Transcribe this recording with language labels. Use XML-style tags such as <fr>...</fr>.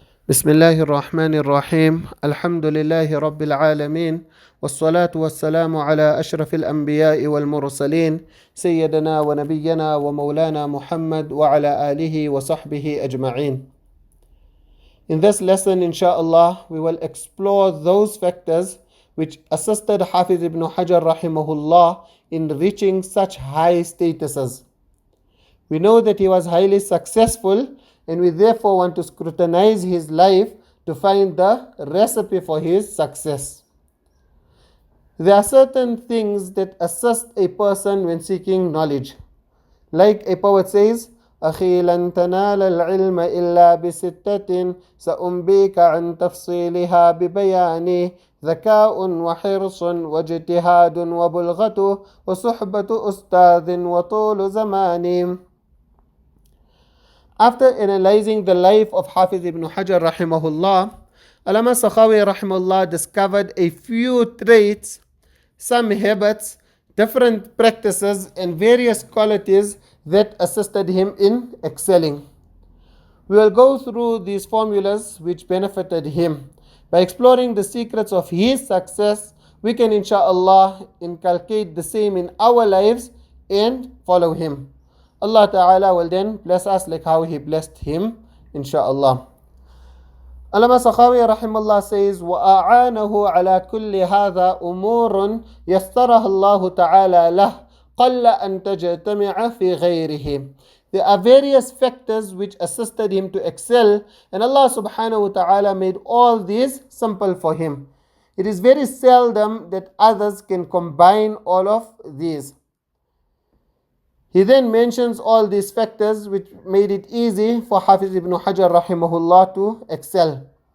<ar>بسم الله الرحمن الرحيم الحمد لله رب العالمين والصلاة والسلام على أشرف الأنبياء والمرسلين سيدنا ونبينا ومولانا محمد وعلى آله وصحبه أجمعين.</ar> <en>In this lesson, inshallah, we will explore those factors which assisted Hafiz ibn Hajar Raḥimahullāh in reaching such high statuses. We know that he was highly successful, and we therefore want to scrutinize his life to find the recipe for his success. There are certain things that assist a person when seeking knowledge. Like a poet says,</en> <ar>أخي لن تنال العلم إلا بستة سأنبيك عن تفصيلها ببياني ذكاء وحرص واجتهاد وبلغة وصحبة أستاذ وطول زمان.</ar> <en>After analyzing the life of Hafiz ibn Hajar Raḥimahullāh, Allama Sakhawi Raḥimahullah discovered a few traits, some habits, different practices and various qualities that assisted him in excelling. We will go through these formulas which benefited him. By exploring the secrets of his success, we can insha'Allah inculcate the same in our lives and follow him. Allah Ta'ala will then bless us like how He blessed him, insha'Allah. Allama Sakhawi Rahimahullah says,</en> <ar>وَأَعَانَهُ عَلَى كُلِّ هَذَا أُمُورٌ يَسَّرَهَا اللَّهُ تَعَالَى لَهُ قَلَّ أَن تَجْتَمِعَ فِي غَيْرِهِ.</ar> <en>There are various factors which assisted him to excel, and Allah Subhanahu wa Ta'ala made all these simple for him. It is very seldom that others can combine all of these. He then mentions all these factors which made it easy for Hafiz ibn Hajar Raḥimahullah to excel.</en>